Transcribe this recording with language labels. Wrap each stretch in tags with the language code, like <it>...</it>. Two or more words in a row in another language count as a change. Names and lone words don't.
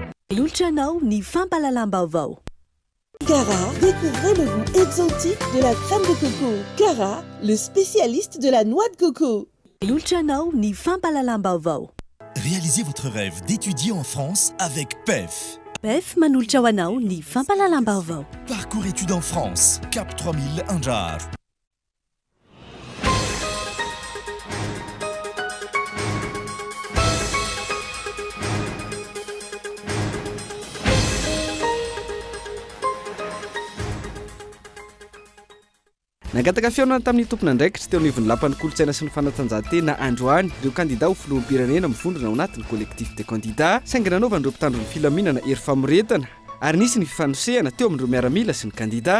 <fr>Cara, découvrez le goût exotique de la crème de coco. Cara, le spécialiste de la noix de coco. Réalisez votre rêve d'étudier en France avec PEF. Parcours études en France, Cap 3000 Anjar.</fr> <mg>Nagataka fiaonana tamin'ny tompona ndraikitra teo anivon'ny lapan'ny kolotsaina sy ny fanatanjahantena androany ireo kandida ho filoham-pirenena mivondrona ao anatin'ny</mg> <fr>collectif des candidats</fr> <mg>saingy nanaovan'ireo mpitandron'ny filaminana hery famoretana ary nisy ny fifanosehana teo amin'ireo miaramila sy ny kandida.</mg>